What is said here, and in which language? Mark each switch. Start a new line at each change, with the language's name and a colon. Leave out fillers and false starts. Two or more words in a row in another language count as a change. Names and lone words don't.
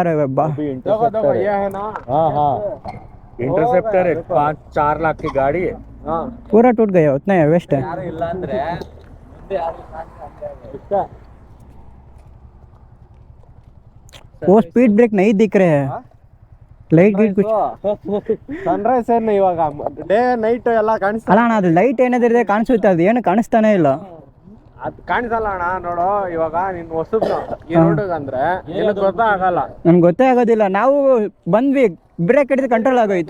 Hindi: इंटरसेप्टर ये है ना। हाँ इंटरसेप्टर है, 5-4 लाख की गाड़ी है। हाँ पूरा टूट गया, उतना है, वेस्ट है। वो
English: speed break
Hindi: नहीं दिख रहे हैं, लाइट गीट कुछ
Kannada: ಸನ್ರೈಸ್ ಏನು ಇವಾಗ
English: day night
Kannada: ಎಲ್ಲ ಕಾಣಿಸ್ತಾ ಅಲ್ಲ ಅಣ್ಣ, ಅದು ಲೈಟ್ ಏನಾದ್ರೆ ಕಾಣಿಸುತ್ತೆ, ಅದು ಏನು ಕಾಣಿಸ್ತಾನೆ ಇಲ್ಲ. ಅದು ಕಾಣಿಸಲ್ಲ ಅಣ್ಣ. ನೋಡು ಇವಾಗ ನೀನ್ ಹೊಸಬ್ನು ಈ ರೋಡ್ ಅಂದ್ರೆ ನಿನಗೆ ಗೊತ್ತಾಗಲ್ಲ. ನಮ್ಗೆ ಗೊತ್ತೇ ಆಗೋದಿಲ್ಲ. ನಾವು ಬಂದ್ವಿ, ಬ್ರೇಕ್ ಹಿಡಿದು ಕಂಟ್ರೋಲ್ ಆಗೋಯ್ತು.